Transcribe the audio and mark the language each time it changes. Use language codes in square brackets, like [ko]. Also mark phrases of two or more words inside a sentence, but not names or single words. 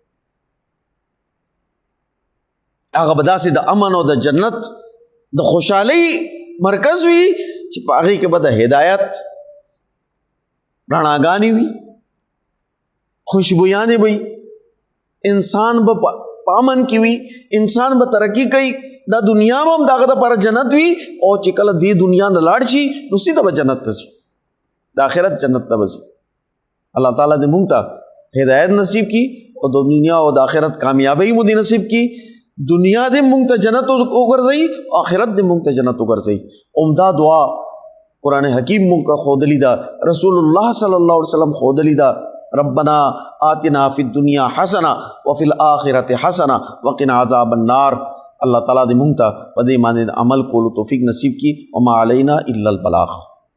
[ps] هغه به داسې د امن او د جنت د خوشحالۍ مرکز وي چې په هغې کې به د هدایت رڼاګانې وي، خوشبویانې به وي، انسان به په امن کې وي، انسان به ترقي کوي، دا دنیا میں ہم داغه دپاره جنت وي او چې کله دې دنیا نه لاړ شي نو سیده به جنت ته ځي، د آخرت جنت ته به ځي. الله تعالیٰ دې موږ ته هدایت نصیب کی او د دنیا او د آخرت کامیابی مو دې نصیب کی. دنیا دې موږ ته جنت وګرځوي، آخرت دې موږ ته جنت وګرځوي. عمدہ دعا قرآن حکیم موږ ته ښودلې ده، رسول الله [ar] صلی الله علیه وسلم [ps] ښودلې ده، [ar] ربنا آتنا فی الدنیا حسنہ وفی الآخرۃ حسنہ وقنا عذاب النار. [ps] اللہ تعالیٰ دې موږ ته په دې باندې عمل کولو توفیق نصیب کی. [ar] وما علینا الا البلاغ.